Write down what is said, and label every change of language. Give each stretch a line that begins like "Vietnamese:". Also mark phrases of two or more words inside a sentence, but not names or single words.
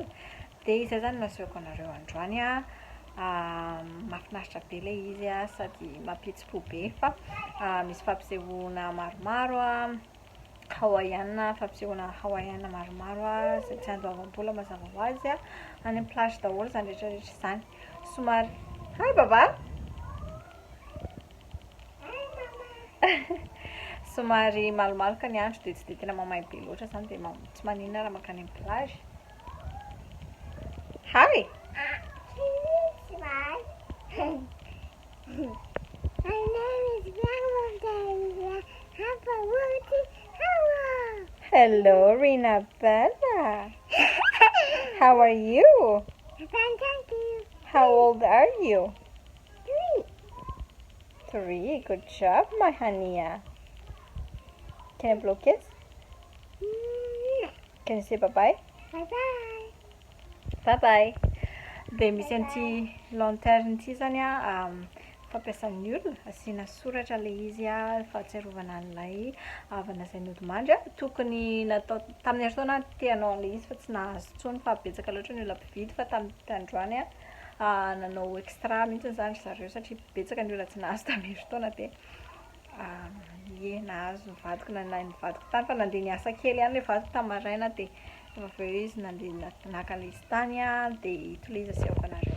Malagasy: Dia izay zany nasehoko anareo androany mahafinaritra be ilay izy sady mampihetsipò be, fa misy fampisehoana maromaro hawaiiana, fampisehoana hawaiiana maromaro izay tsy andoavam-bola mazava ho azy any amin'ny plage daholo izany rehetrarehetra izany. Somary hi baba somary malomaloka ny andro dia tsy dia tena mamay be loatra izany dia tsy maninona raha makany amin'ny plage.
English: Hi! My name is Grandma. Hello, Rina Bella. How are you? Thank you. How old are you? 3. 3. Good job, my honey. Can I blow a kiss? Can you say bye-bye? Bye-bye. Bye-bye.
Malagasy: Dia misy an'ity lanterne ity zany fampiasan'ny olona asiana soratra ilay izy fahatsiarovana an'ilay havana izay nodimandry. Tokony natao tamin'ny herintaona te hanao an'ilay izy fa tsy nahazo intsony, fa betsaka loatra ny olona mpividy, fa tamin'ny androany nanao extra mihitsy izany zareo satria betsaka ny olona tsy nahazo tamin'ny herintaona dia nahazo ny vadiko ny vadiko tany, fa nandeha niasa kely ihany ilay vadiko tamin'ny maraina dia rehefa avy eo izy nandeha naka ilay izy tany dia ito ilay izy asehoko anareo.